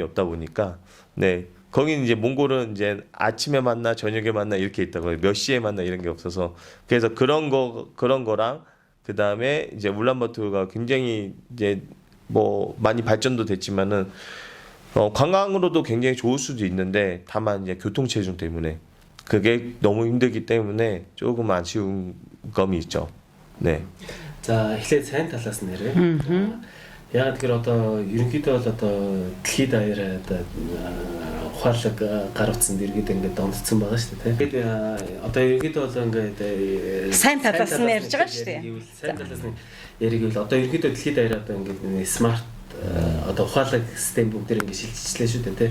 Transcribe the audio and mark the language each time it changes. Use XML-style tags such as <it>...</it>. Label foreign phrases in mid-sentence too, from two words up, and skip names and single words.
<ko>없다 보니까, 네, 거기는 이제 몽골은 이제 아침에 만나 저녁에 만나 이렇게 있다고, 몇 시에 만나 이런 게 없어서, 그래서 그런 거랑 그 다음에 이제 울란바토르가 굉장히 이제 뭐 많이 발전도 됐지만은 관광으로도 굉장히 좋을 수도 있는데, 다만 이제 교통 체증 때문에 그게 너무 힘들기 때문에 조금 아쉬운 감이 있죠. 네. 자,</ko> <mn>эхлээд сайн талаас нь нэрээ. Яг тэгэхээр одоо ерөнхийдөө бол одоо дэлхийд даяараа одоо ухаалаг гар утсанд иргэд ингээд дондцсон байгаа шүү дээ. Тэгээд одоо ерөнхийдөө бол ингээд сайн талаас нь ярьж байгаа шүү дээ. Сайн талаас нь яриг бол одоо ерөнхийдөө дэлхийд даяараа одоо ингээд смарт одоо ухаалаг систем бүгдээр ингээд шилжчихлээ шүү дээ.</mn>